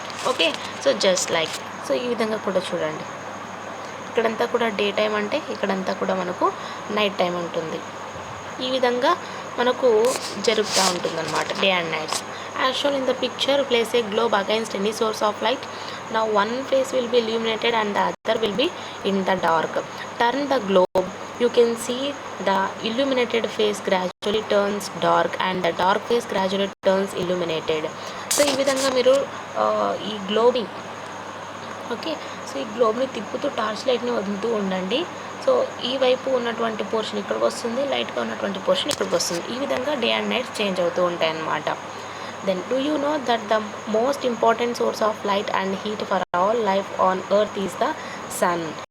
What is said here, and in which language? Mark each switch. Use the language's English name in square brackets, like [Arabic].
[Telugu] Okay, so just like, so ఈ విధంగా కూడా చూడండి, ఇక్కడంతా కూడా డే టైం అంటే ఇక్కడంతా కూడా మనకు నైట్ టైం ఉంటుంది. ఈ విధంగా మనకు జరుగుతూ ఉంటుందన్నమాట day and nights. [English] As shown in the picture, place a globe against any source of light. Now one face will be illuminated and the other will be in the dark. Turn the globe. You can see the illuminated face gradually turns dark and the dark face gradually turns illuminated. [Telugu] So ఈ విధంగా మీరు ఈ గ్లోబింగ్, okay, so ఈ గ్లోబ్ని తిప్పుతూ torch లైట్ని వదులుతూ ఉండండి. So ఈ వైపు ఉన్నటువంటి పోర్షన్ ఇక్కడికి వస్తుంది, లైట్గా ఉన్నటువంటి పోర్షన్ ఇక్కడికి వస్తుంది. ఈ విధంగా డే అండ్ నైట్ చేంజ్ అవుతూ ఉంటాయి అన్నమాట. [English] Then do you know that the most important source of light and heat for all life on earth is the sun.